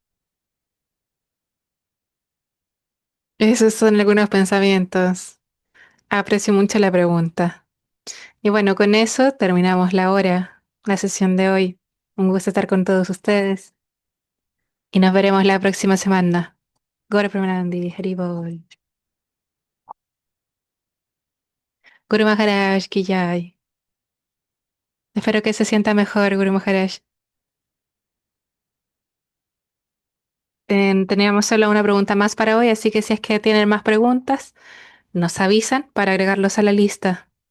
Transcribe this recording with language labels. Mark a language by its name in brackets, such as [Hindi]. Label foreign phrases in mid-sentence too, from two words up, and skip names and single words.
[Spanish] Esos son algunos pensamientos. Aprecio mucho la pregunta. Y bueno, con eso terminamos la hora, la sesión de hoy. Un gusto estar con todos ustedes y nos veremos la próxima semana. Gora Premanandi, Haribol. [Hindi] Guru Maharaj, ki jai. [Spanish] Espero que se sienta mejor, Guru Maharaj. Teníamos solo una pregunta más para hoy, así que si es que tienen más preguntas, nos avisan para agregarlos a la lista.